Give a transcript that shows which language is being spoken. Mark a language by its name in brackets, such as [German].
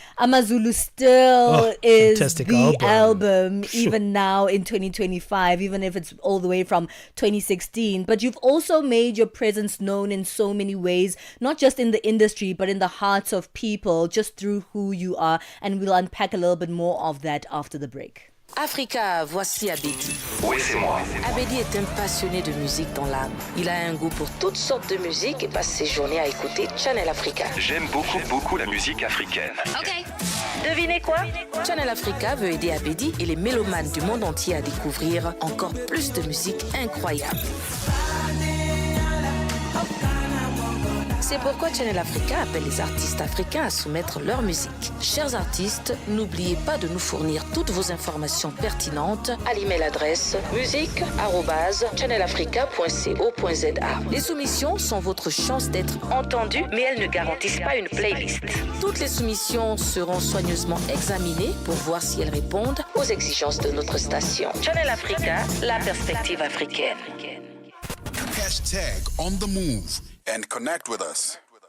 [English] Amazulu still is the album even now in 2025, even if it's all the way from 2016. But you've also made your presence known in so many ways, not just in the industry, but in the hearts of people, just through who you are. And we'll unpack a little bit more of that after the break. [French] Africa, voici Abedi. Oui, c'est moi. Abedi est un passionné de musique dans l'âme. Il a un goût pour toutes sortes de musique et passe ses journées à écouter Channel Africa. J'aime beaucoup la musique africaine. Ok. Devinez quoi? Channel Africa veut aider Abedi et les mélomanes du monde entier à découvrir encore plus de musique incroyable. C'est pourquoi Channel Africa appelle les artistes africains à soumettre leur musique. Chers artistes, n'oubliez pas de nous fournir toutes vos informations pertinentes à l'email adresse musique@channelafrica.co.za. Les soumissions sont votre chance d'être entendues, mais elles ne garantissent pas une playlist. Toutes les soumissions seront soigneusement examinées pour voir si elles répondent aux exigences de notre station. Channel Africa, la perspective africaine. [English] Hashtag on the move and connect with us.